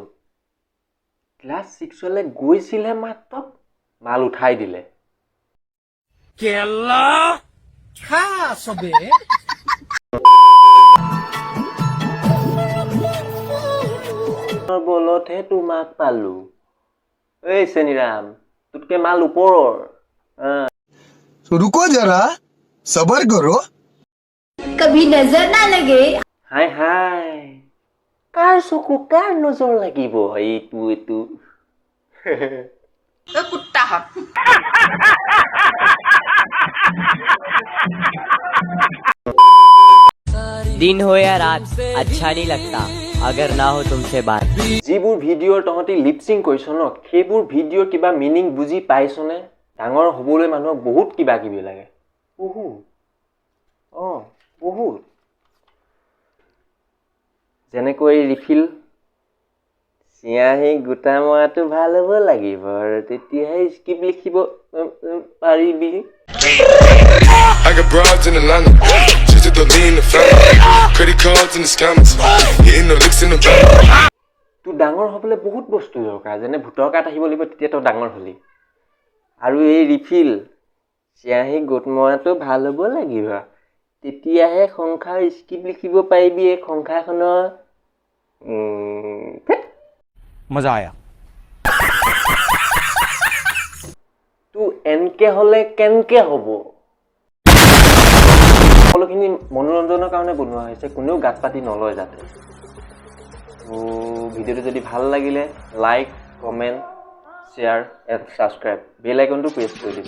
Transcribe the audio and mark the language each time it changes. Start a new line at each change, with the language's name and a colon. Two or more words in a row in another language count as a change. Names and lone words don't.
Assamese: ক্লাছ 6লৈ গৈছিলহে মাত্ৰ মাল উঠাই দিলে। বলতহে তোমাক পালো। এই চেনিৰাম, তোতকে মাল ওপৰৰ।
Hindi: रुको जरा सबर करो। कभी नजर ना लगे।
Assamese: হাই হাই, কাৰ চকু কাৰ নজৰ লাগিব এইটো
Hindi: कुत्ता दिन हो या रात अच्छा नहीं लगता अगर ना हो तुमसे बात।
Assamese: যিবোৰ ভিডিঅ'ৰ তহঁতি লিপচিং কৰিছ ন, সেইবোৰ ভিডিঅ'ৰ কিবা মিনিং বুজি পাইছনে? ডাঙৰ হ'বলৈ মানুহক বহুত কিবা কিবি লাগে, বহুত। যেনেকৈ ৰিফিল চিয়াহী গোটা মৰাটো ভাল হ'ব লাগিব আৰু তেতিয়াহে স্ক্ৰিপ্ট লিখিব পাৰিবি।
English: I got broads in Atlanta, just to the lean the family, credit cards in the scammers, hitting the licks in the bank.
Assamese: তোৰ ডাঙৰ হ'বলৈ বহুত বস্তু দৰকাৰ, যেনে ভোটৰ কাৰ্ড আহিব লাগিব, তেতিয়া তই ডাঙৰ হ'লি। আৰু এই ৰিফিল চিয়াহী গোট মৰাটো ভাল হ'ব লাগিব, তেতিয়াহে সংসাৰ স্ক্ৰিপ্ট লিখিব পাৰিবি। এই সংসাৰখনৰ
Hindi: मजा आया।
Assamese: তো এনকে হ'লে কেনকে হ'ব? সকলোখিনি মনোৰঞ্জনৰ কাৰণে বনোৱা হৈছে, কোনেও গাত পাতি নলয় যাতে। তো ভিডিঅ'টো যদি ভাল লাগিলে
English: like, comment, share and subscribe, bell
Assamese: আইকনটো প্ৰেছ কৰি দিব।